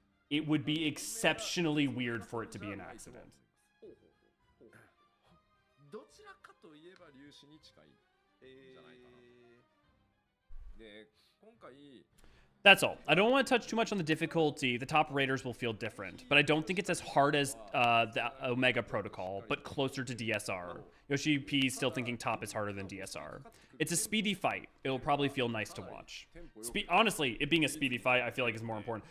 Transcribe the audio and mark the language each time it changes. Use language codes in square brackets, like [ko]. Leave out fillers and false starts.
[en] it would be exceptionally weird for it to be an accident. [ja] ほうほうほうほうどちらかといえば粒子に近いんじゃないかなと。で、今回 [en] That's all. I don't want to touch too much on the difficulty. The top raiders will feel different, but I don't think it's as hard as the Omega Protocol, but closer to DSR. Yoshi P is still thinking top is harder than DSR. It's a speedy fight. It'll probably feel nice to watch. Honestly, it being a speedy fight, I feel like is more important.